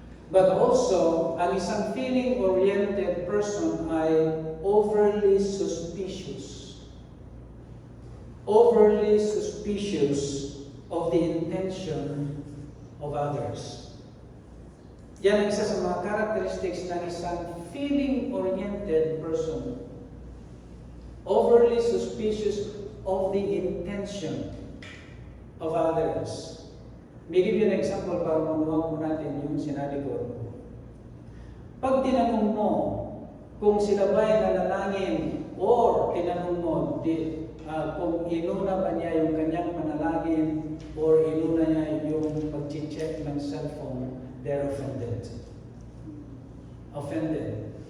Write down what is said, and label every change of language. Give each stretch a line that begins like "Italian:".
English: But also, ang isang feeling-oriented person ay overly suspicious. Overly suspicious of the intention of others.
Filipino: Yan ang isa sa mga characteristics ng isang feeling-oriented person.
English: Overly suspicious of the intention of others.
Filipino: May give you an example para mamuha po natin yung sinabi ko. Pag tinanong mo kung sila ba'y nanalangin or tinanong mo kung inuna ba niya yung kanyang panalangin or inuna niya yung pag-check ng cellphone,
English: they're offended. Offended.